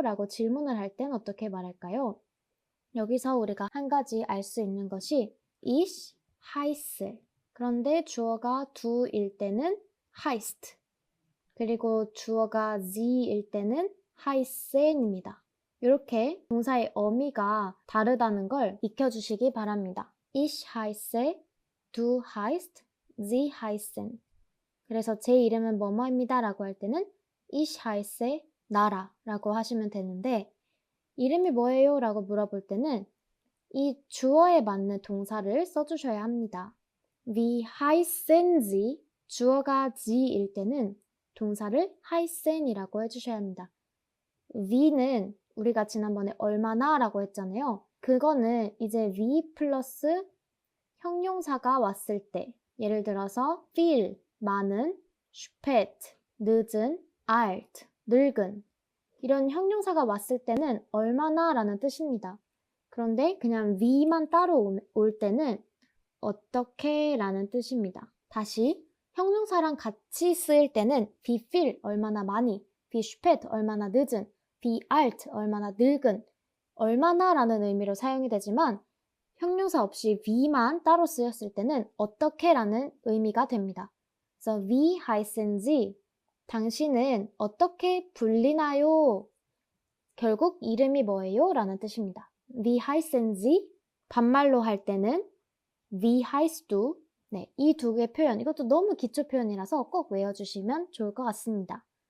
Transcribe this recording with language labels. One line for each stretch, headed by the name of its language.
Korean: 라고 질문을 할 땐 어떻게 말할까요? 여기서 우리가 한 가지 알 수 있는 것이
German: ich heiße.
Korean: 그런데 주어가 du일 때는 heißt. 그리고 주어가 sie일 때는 heißen입니다. 이렇게 동사의 어미가 다르다는 걸 익혀주시기 바랍니다.
German: ich heiße, du heißt, sie heißen.
Korean: 그래서 제 이름은 뭐뭐입니다 라고 할 때는
German: ich heiße
Korean: 나라 라고 하시면 되는데 이름이 뭐예요? 라고 물어볼 때는 이 주어에 맞는 동사를 써주셔야 합니다.
German: Wie heißen Sie?
Korean: 주어가 G일 때는 동사를 heißen이라고 해주셔야 합니다. Wie는 우리가 지난번에 얼마나 라고 했잖아요. 그거는 이제 wie 플러스 형용사가 왔을 때 예를 들어서 viel, 많은, spät, 늦은, alt, 늙은 이런 형용사가 왔을 때는 얼마나 라는 뜻입니다. 그런데 그냥 wie만 따로 올 때는 어떻게 라는 뜻입니다. 다시 형용사랑 같이 쓰일 때는 wie viel 얼마나 많이, wie spät 얼마나 늦은, wie alt 얼마나 늙은, 얼마나 라는 의미로 사용이 되지만 형용사 없이 wie만 따로 쓰였을 때는 어떻게 라는 의미가 됩니다.
German: 그래서 wie heißen Sie?
Korean: 당신은 어떻게 불리나요? 결국 이름이 뭐예요? 라는 뜻입니다.
German: Wie heißen Sie?
Korean: 반말로 할 때는
German: Wie heißt du?
Korean: 네, 이 두 개의 표현, 이것도 너무 기초 표현이라서 꼭 외워주시면 좋을 것 같습니다.